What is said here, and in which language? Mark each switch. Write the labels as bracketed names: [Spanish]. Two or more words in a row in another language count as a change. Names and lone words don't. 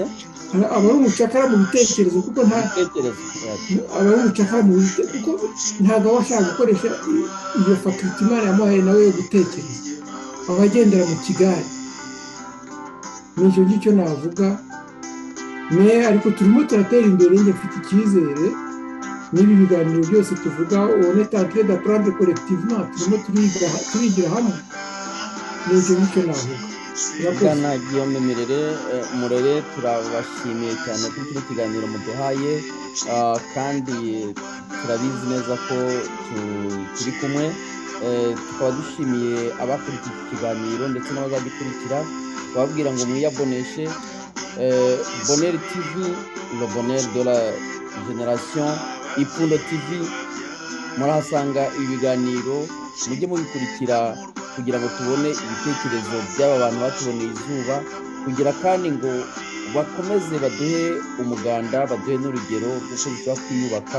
[Kinyarwanda] aba ari umucakara mu bitekerezo, kuko aba ari umucakara mu bitekerezo, kuko ntabwo aba ashaka gukoresha iyo faculty Imana yamuhaye nawe yo gutekereza. Aba agendera mu kigare. Nicyo ngicyo navuga. Ariko turimo turatera imbere, njye mfite icyizere n'ibi biganiro byose tuvuga [French] on est en train d'apprendre collectivement, [Kinyarwanda] turimo turigira hamwe. nicyo navuga. Bwana Guillaume Murere turabashimiye cyane kuri kino kiganiro muduhaye, kandi turabizi neza ko turi kumwe. Tukaba dushimiye abakurikiye iki kiganiro ndetse n'abazagikurikira, twababwira ngo mwiyaboneshe Bonheur TV, [French] le bonheur de la génération, [Kinyarwanda] Ipfundo TV. Murahasanga ibiganiro, mujye mubikurikira kugira ngo tubone ibitekerezo by'aba bantu batuboneye izuba, kugira kandi ngo bakomeze baduhe umuganda, baduhe n'urugero rw'uko dushobora kwiyubaka.